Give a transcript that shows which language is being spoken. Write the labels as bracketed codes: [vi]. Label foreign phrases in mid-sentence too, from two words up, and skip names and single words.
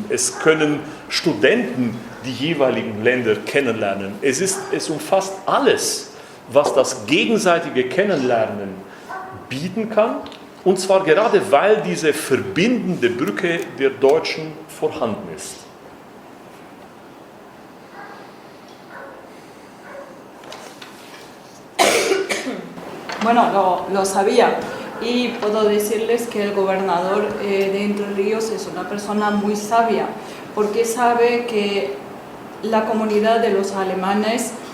[de] Es können Studenten die jeweiligen Länder kennenlernen. Es umfasst alles, was das gegenseitige Kennenlernen bieten kann. Und zwar gerade, weil diese verbindende Brücke der Deutschen vorhanden ist. [es] Bueno, lo sabía y puedo decirles que el gobernador de Entre Ríos es una persona muy sabia porque sabe que la comunidad de los alemanes